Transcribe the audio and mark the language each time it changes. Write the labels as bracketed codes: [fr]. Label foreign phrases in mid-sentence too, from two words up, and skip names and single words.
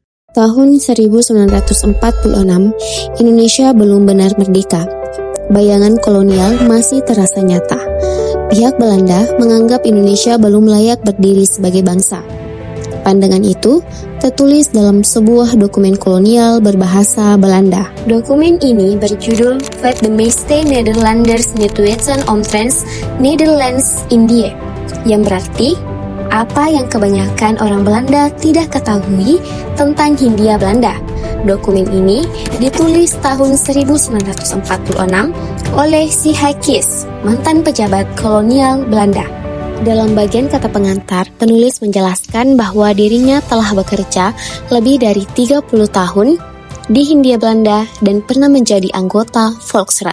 [id] Tahun 1946, Indonesia belum benar merdeka. Bayangan kolonial masih terasa nyata. Pihak Belanda menganggap Indonesia belum layak berdiri sebagai bangsa. Pandangan itu tertulis dalam sebuah dokumen kolonial berbahasa Belanda. Dokumen ini berjudul Vat de meeste Nederlanders niet weten omtrent Nederlands-Indië, yang berarti apa yang kebanyakan orang Belanda tidak ketahui tentang Hindia Belanda. Dokumen ini ditulis tahun 1946 oleh Si Haikis, mantan pejabat kolonial Belanda. Dalam bagian kata pengantar, penulis menjelaskan bahwa dirinya telah bekerja lebih dari 30 tahun di Hindia Belanda dan pernah menjadi anggota Volksraad.